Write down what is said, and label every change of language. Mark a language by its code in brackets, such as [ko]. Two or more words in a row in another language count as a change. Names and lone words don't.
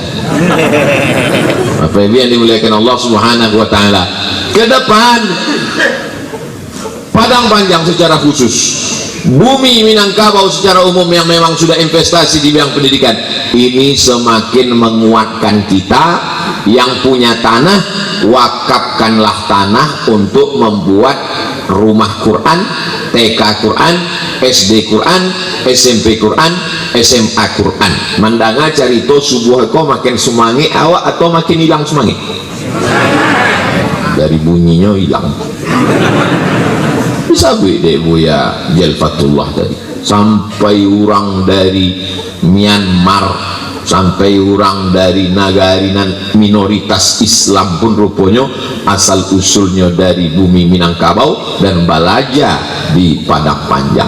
[id] Bapak Ibu yang dimuliakan Allah [ar] سبحانه وتعالى, [id] ke depan Padang Panjang secara khusus, bumi Minangkabau secara umum yang memang sudah investasi di bidang pendidikan ini semakin menguatkan kita. Yang punya tanah, wakafkanlah tanah untuk membuat rumah Quran, TK Quran, SD Quran, SMP Quran, SMA Quran. [min] Mandanga carito subuh ko makin semangi awak atau makin hilang semangi? [id] Dari bunyinya hilang. Bisa deh Buya Jalfatullah tadi, sampai orang dari Myanmar, sampai orang dari negara minoritas Islam pun rupanya asal usulnya dari bumi Minangkabau dan belajar di Padang Panjang.